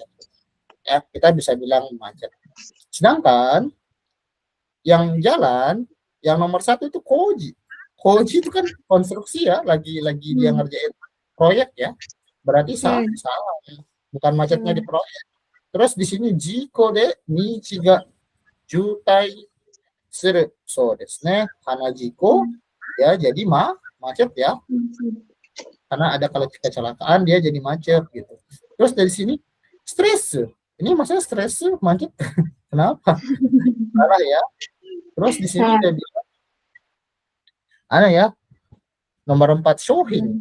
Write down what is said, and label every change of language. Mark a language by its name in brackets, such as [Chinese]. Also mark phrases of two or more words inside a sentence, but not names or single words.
[Indonesian] Ya, kita bisa bilang macet. Sedangkan yang jalan, yang nomor satu itu koji. Koji itu kan konstruksi ya, lagi dia ngerjain proyek ya. Berarti salah, bukan macetnya di proyek. Terus di sini [Japanese] jiko de nichi ga jutai suru. So desu ne. [Indonesian] Karena jiko ya jadi macet ya. Karena ada kalau kecelakaan dia jadi macet gitu. Terus dari sini stres. Ini maksudnya stres macet. Kenapa? Salah ya. Terus di sini dia bilang ada ya nomor 4 shohin.